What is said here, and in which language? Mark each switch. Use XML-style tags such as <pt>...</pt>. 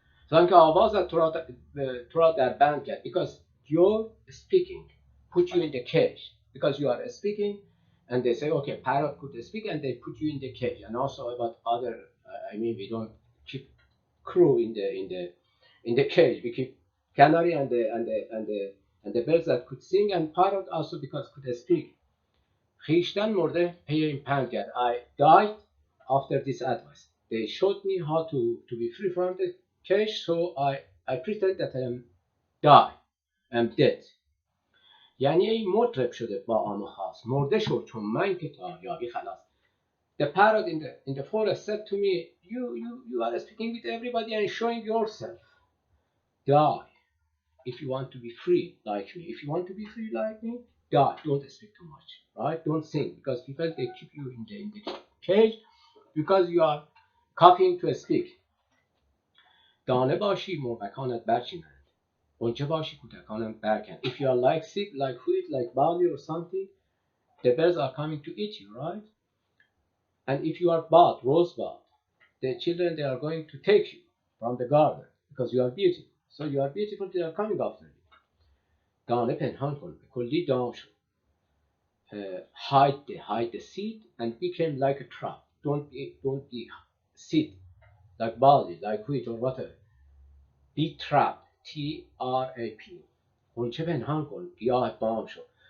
<fa>زان که آوازت تو را در بند کرد,</fa> <en>because your speaking put you in the cage, because you are speaking and they say, okay, parrot could speak, and they put you in the cage. And also about other, we don't keep crow in the cage. We keep canary and the birds that could sing, and parrot also because could speak.</en> <fa>خویشتن مرده پی این پند کرد.</fa> <en>I died after this advice. They showed me how to be free from the cage, so I pretend that I am I'm dead.</en> <fa>یعنی ای مطرب شده با عام و خاص، مرده شو چون من که تا یابی خلاص.</fa> <en>The parrot in the forest said to me, you are speaking with everybody and showing yourself. Die if you want to be free like me. If you want to be free like me, die. Don't speak too much, right? Don't sing, because people they keep you in the cage because you are copying to speak.</en> <fa>دانه باشی مرغکانت برچینند، غنچه باشی کودکانت برکن.</fa> <en>If you are like sick, like wheat, like barley or something, the birds are coming to eat you, right? And if you are bud, rosebud, the children they are going to take you from the garden because you are beautiful. So you are beautiful, they are coming after you.</en> <fa>دانه پنهان کن به کلی دام شو.</fa> <en>Hide the seed and became like a trap. Don't be seed like barley, like wheat or whatever. Be trapped. T-R-A-P.</en> <fa>غنچه پنهان کن گیاه بام شو.</fa>